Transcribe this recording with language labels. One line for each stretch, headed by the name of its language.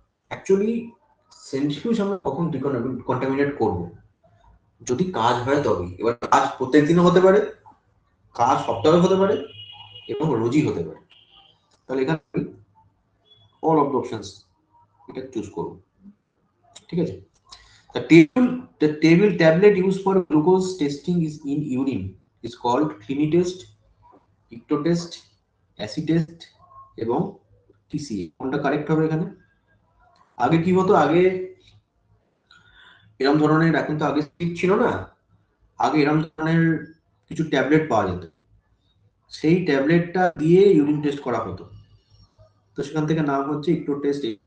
Bangla: Actually centrifuge আমরা কখন ডিকন্টামিনেট করব? যদি কাজ হয় তবেই। এবার কাজ প্রত্যেক দিনও হতে পারে, কাজ সপ্তাহে হতে পারে এবং রোজই হতে পারে। তাহলে এখানে
English: all of the options
Bangla: এটা চুজ করব, ঠিক আছে।
English: The table tablet used for glucose testing is in urine is called Clini test, Icto test, acid test এবং TCA।
Bangla: কোনটা কারেক্ট হবে এখানে? আগে কি হতো, আগে এরকম ধরনের, এখন তো আগে স্টিক ছিল না, আগে এরকম ধরনের কিছু ট্যাবলেট পাওয়া যেত, সেই ট্যাবলেটটা দিয়ে ইউরিন টেস্ট করা হতো, তো সেখান থেকে নাম হচ্ছে ইক্টো টেস্ট।